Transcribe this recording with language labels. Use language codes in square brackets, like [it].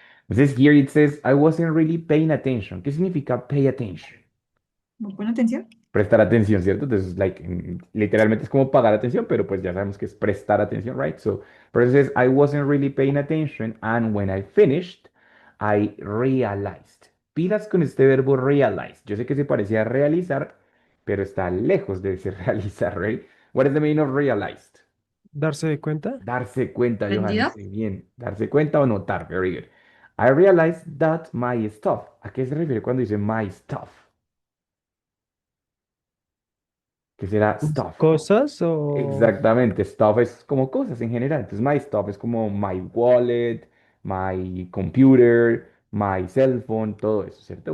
[es] Entonces, [en] here it says, I wasn't really paying attention. [es] ¿Qué significa [en] pay attention? [es] ¿Me pone atención? Prestar atención, ¿cierto? Entonces, like, literalmente es como pagar atención, pero pues ya sabemos que es prestar atención, right? [en] So, but it says, I wasn't really paying attention, and when I finished, I realized. [es] Pilas con este verbo realize. Yo sé que se parece a realizar, pero está lejos de ser realizar, right? [en] What is the meaning of realized? [es] Darse de cuenta. Darse cuenta, Johan, ¿Entendido? muy bien. Darse cuenta o notar, [en] very good. I realized that my stuff. [es] ¿A qué se refiere cuando dice [en] my stuff? [es] ¿Qué será stuff? Cosas o Exactamente, stuff es como cosas en general. Entonces, [en] my stuff [es] es como [en] my wallet, my computer, my cell phone, [es] todo eso, ¿cierto?